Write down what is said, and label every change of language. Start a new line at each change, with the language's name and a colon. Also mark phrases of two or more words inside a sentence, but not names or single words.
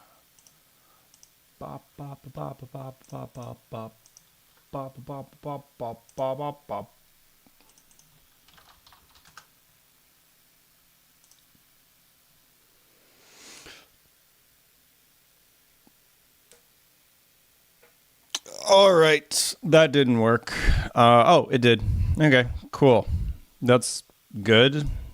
English: Bop bop bop bop bop bop bop bop bop bop bop bop bop bop. All right, that didn't work. Oh, it did. Okay, cool. That's good.